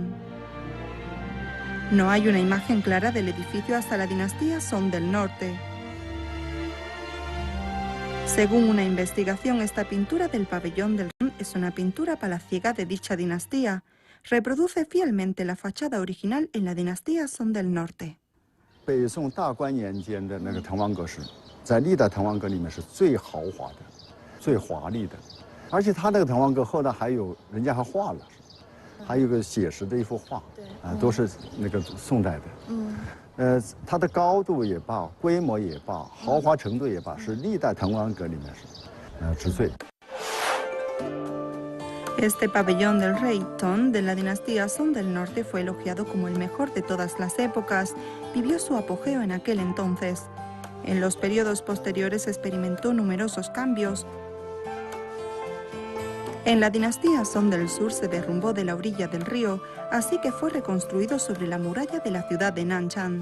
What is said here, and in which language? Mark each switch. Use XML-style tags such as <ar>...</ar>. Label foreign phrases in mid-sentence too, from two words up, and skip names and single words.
<es>No hay una imagen clara del edificio hasta la dinastía Song del Norte. Según una investigación, esta pintura del pabellón del Tang es una pintura palaciega de dicha dinastía. Reproduce fielmente la fachada original en la dinastía Song del Norte.</es> <zh>北宋大观年间的那个滕王阁式，在历代滕王阁里面是最豪华的、最华丽的，而且它那个滕王阁后来还有人家还画了，还有个写实的一幅画，都是那个宋代的。它的高度也罢，规模也罢，豪华程度也罢，是历代滕王阁里面是之最。</zh> <es>Este pabellón del rey Tong de la dinastía Song del Norte fue elogiado como el mejor de todas las épocas. Vivió su apogeo en aquel entonces. En los periodos posteriores experimentó numerosos cambios. En la dinastía Song del Sur se derrumbó de la orilla del río, así que fue reconstruido sobre la muralla de la ciudad de Nanchang.</es>